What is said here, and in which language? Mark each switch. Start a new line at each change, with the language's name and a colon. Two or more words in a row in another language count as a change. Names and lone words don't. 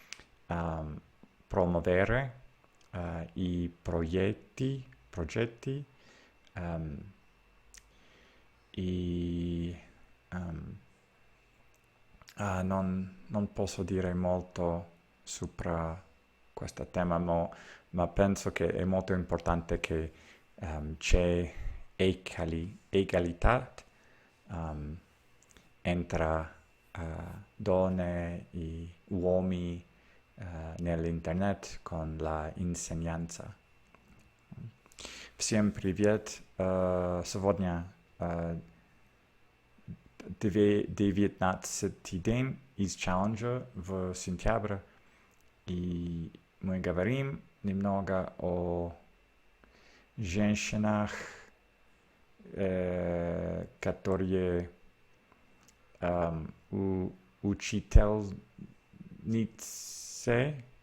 Italian: promuovere i progetti e non posso dire molto sopra questo tema, ma penso che è molto importante che c'è egalità tra donne e uomini nell'internet con la insegnanza.
Russian: Всем привет! Сегодня 19-й день из челленджа в сентябре, и мы говорим немного о женщинах, которые учительницы.